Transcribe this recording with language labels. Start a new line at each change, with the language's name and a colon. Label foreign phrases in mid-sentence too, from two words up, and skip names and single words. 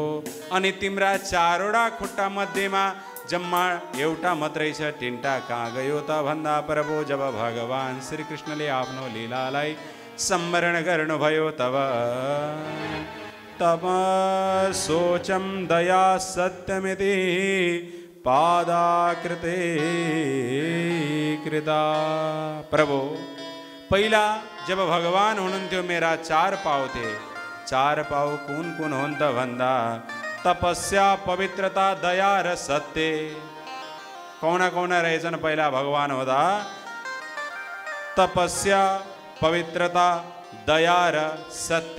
Nepali: अनि तिम्रा 4वटा खुट्टा मध्येमा जम्मा एउटा मात्रै छ, 3टा कहाँ गयो त भन्दा प्रभु जब भगवान श्री कृष्णले आफ्नो लीलालाई स्मरण गर्नुभयो तब
Sanskrit: सोचम दया सत्यमिति पादाकृते कृता।
Nepali: प्रभु पहिला जब भगवान हुनुहुन्थ्यो मेरा 4 पाउ थिए। 4 पाउ कुन कुन हुन् त भन्दा तपस्या, पवित्रता, दया र सत्य। कौन रहेछन् पहिला भगवान हुँदा? तपस्या, पवित्रता, दया र सत्य।